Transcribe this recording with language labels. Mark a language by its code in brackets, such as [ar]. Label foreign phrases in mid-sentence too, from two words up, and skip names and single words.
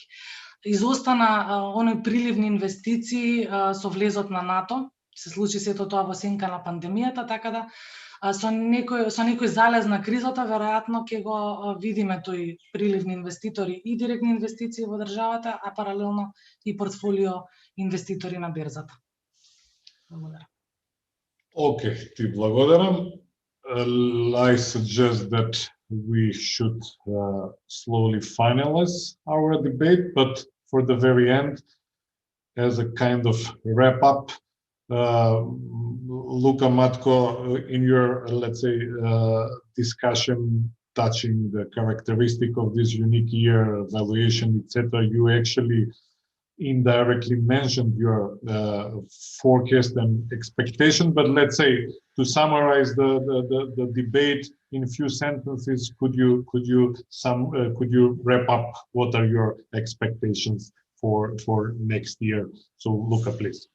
[mk] Изостана оној приливни инвестиции со влезот на НАТО, се случи сето тоа во сенка на пандемијата, така да со некој залез на кризата веројатно ќе го видиме тој приливни инвеститори и директни инвестиции во државата, а паралелно и портфолио инвеститори на берзата. Благодарам. Окей, ти благодарам. [en] I suggest that we should slowly finalize our debate, but for the very end, as a kind of wrap up, Luka, Matko, in your, let's say, discussion touching the characteristic of this unique year, valuation, etc., you actually indirectly mentioned your forecast and expectation, but let's say to summarize the debate in a few sentences, could you wrap up what are your expectations for next year?